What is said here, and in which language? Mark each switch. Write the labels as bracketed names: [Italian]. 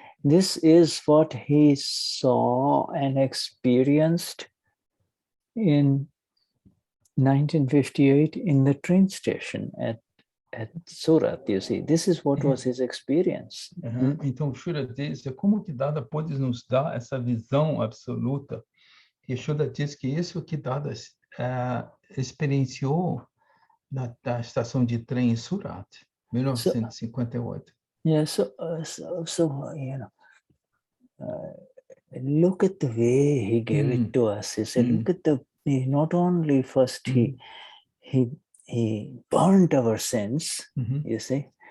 [English] This is what he saw and experienced in 1958 in the train station at Surat, you see. This is what was his experience. [Portuguese] Então, o Shuddha diz, como que Dada pode nos dar essa visão absoluta? E Shuddha diz que isso que Dada experienciou na estação de trem em Surat, 1958. [English] So, you know, look at the way he gave it to us. He said, look at not only first he burnt our sins, you see,